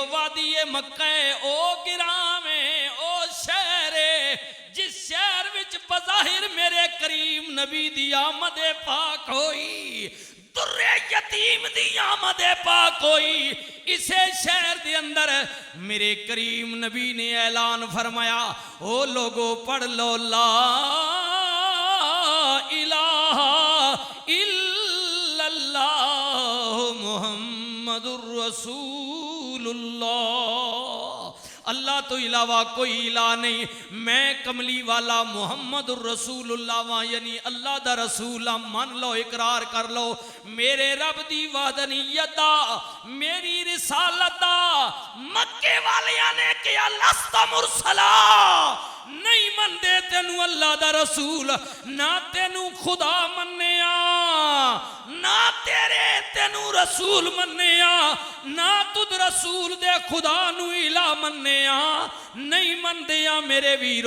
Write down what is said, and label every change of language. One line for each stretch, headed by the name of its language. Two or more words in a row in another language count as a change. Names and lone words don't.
Punjabi: وادی مکہ او گراوے او شہرے، جس شہر وچ بظاہر میرے کریم نبی دی آمد پاک ہوئی، درِ یتیم دی آمد پاک ہوئی. ایسے شہر دے اندر میرے کریم نبی نے اعلان فرمایا، او لوگو پڑھ لو
Arabic: لا إله إلا الله محمد رسول الله.
Punjabi: اللہ تو علاوہ کوئی الہ نہیں، میں کملی والا
Arabic: محمد رسول الله
Punjabi: واں، یعنی اللہ دا رسول. مان لو، اقرار کر لو، میرے رب دی وحدانیت دا، میری رسالت دا. مکے والیاں نے کیا لستا مرسلا، نہیں مندے تینوں اللہ دا رسول، نہ تینوں خدا منیا، نہ تینوں رسول منیا، نہ تد رسول دے خدا نوں الہ منیا، نہیں مندے میرے ویرو.